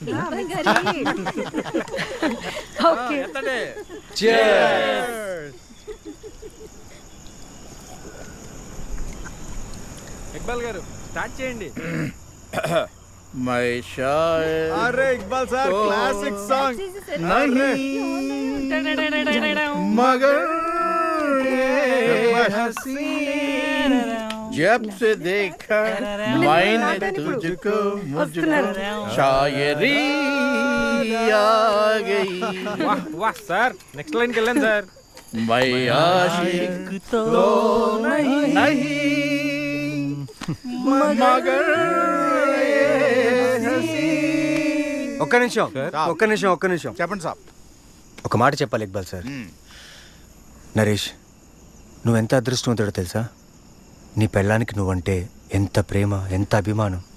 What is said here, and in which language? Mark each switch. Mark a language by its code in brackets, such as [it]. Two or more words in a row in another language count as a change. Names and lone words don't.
[te] ఓకే. ఇక్బాల్ గారు స్టార్ట్ చేయండి. [hi] मैं शायर [te] అరే ఇక్బాల్ సార్, [en] classic song. [hi] मगर जब से देखा मैंने तुझको मुझको शायरी आ गई. [te] వాహ్ సార్, నెక్స్ట్ లైన్కి వెళ్ళండి సార్. [hi] मैं आशिक तो नहीं मगर [te] ఒక్క నిమిషం చెప్పండి సార్. ఒక మాట చెప్పాలి ఇక్బాల్ సార్. నరేష్, నువ్వెంత అదృష్టవంతుడో తెలుసా? నీ పెళ్ళానికి నువ్వంటే ఎంత ప్రేమ, ఎంత అభిమానం.